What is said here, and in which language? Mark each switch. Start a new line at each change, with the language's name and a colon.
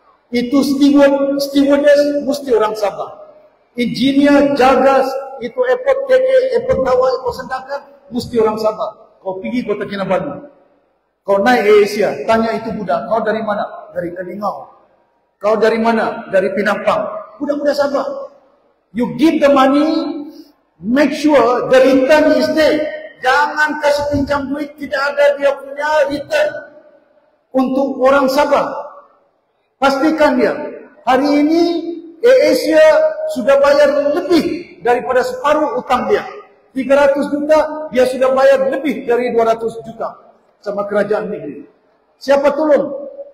Malay: Itu stewardess mesti orang Sabah. Engineer, jaga itu airport KK, airport Tawau, airport Sandakan, mesti orang Sabah. Kau pergi Kota Kinabalu, kau naik Asia, tanya itu budak, kau dari mana? Dari Kelingau. Kau dari mana? Dari Pinampang. Budak-budak Sabah.
English: You give the money, make sure the return is there.
Malay: Jangan kasih pinjam duit, tidak ada dia punya return untuk orang Sabah. Pastikan dia. Hari ini Asia sudah bayar lebih daripada separuh utang dia. 300 juta, dia sudah bayar lebih dari 200 juta sama kerajaan negeri. Siapa tolong?